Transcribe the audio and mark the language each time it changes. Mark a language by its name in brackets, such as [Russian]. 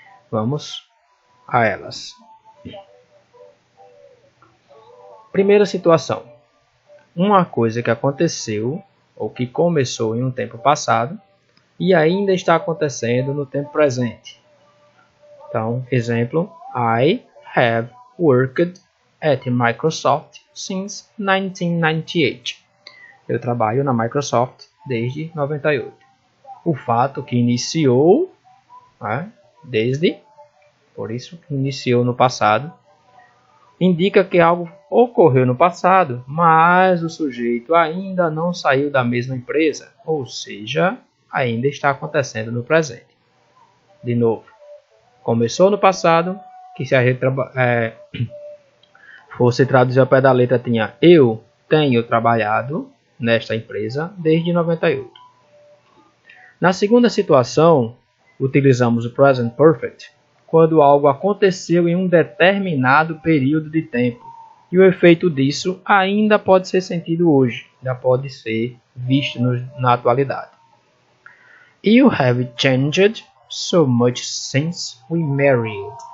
[Portuguese] Vamos a elas. Primeira situação: uma coisa que aconteceu ou que começou em um tempo passado e ainda está acontecendo no tempo presente. Então, exemplo: [English] I have worked at Microsoft since 1998. [Portuguese] Eu trabalho na Microsoft desde 98. O fato que iniciou, por isso que iniciou no passado, indica que algo ocorreu no passado, mas o sujeito ainda não saiu da mesma empresa, ou seja, ainda está acontecendo no presente. De novo, começou no passado, que se a gente fosse traduzir ao pé da letra, tinha eu tenho trabalhado nesta empresa desde 98. Na segunda situação, utilizamos o present perfect quando algo aconteceu em um determinado período de tempo e o efeito disso ainda pode ser sentido hoje, já pode ser visto na atualidade. [English] You have changed so much since we married.